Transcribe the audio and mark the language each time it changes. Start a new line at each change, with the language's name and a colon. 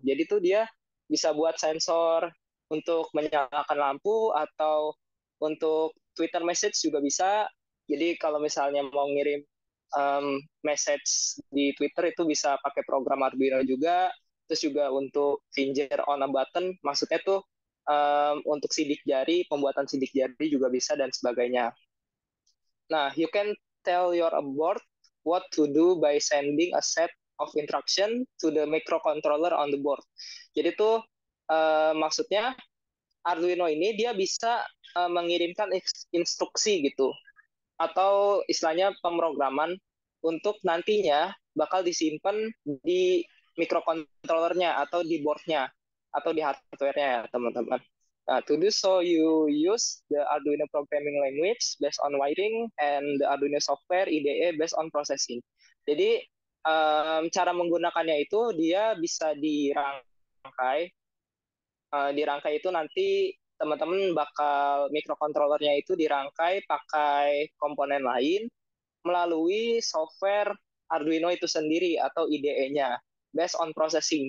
Indonesian: Jadi tuh dia bisa buat sensor untuk menyalakan lampu atau untuk Twitter message juga bisa. Jadi kalau misalnya mau ngirim message di Twitter itu bisa pakai program Arduino juga. Terus juga untuk
English: finger on a button,
Indonesian: maksudnya tuh untuk sidik jari, pembuatan sidik jari juga bisa dan sebagainya.
English: Nah, you can tell your board what to do by sending a set of instruction to the microcontroller on the board.
Indonesian: Jadi tuh maksudnya Arduino ini dia bisa mengirimkan instruksi gitu atau istilahnya pemrograman untuk nantinya bakal disimpan di microcontrollernya atau di boardnya atau di hardware-nya ya teman-teman.
English: Nah, to do so, you use the Arduino programming language based on wiring and the Arduino software IDE based on processing.
Indonesian: Jadi, cara menggunakannya itu dia bisa dirangkai. Dirangkai itu nanti teman-teman bakal microcontrollernya itu dirangkai pakai komponen lain melalui software Arduino itu sendiri atau IDE-nya
English: based on processing.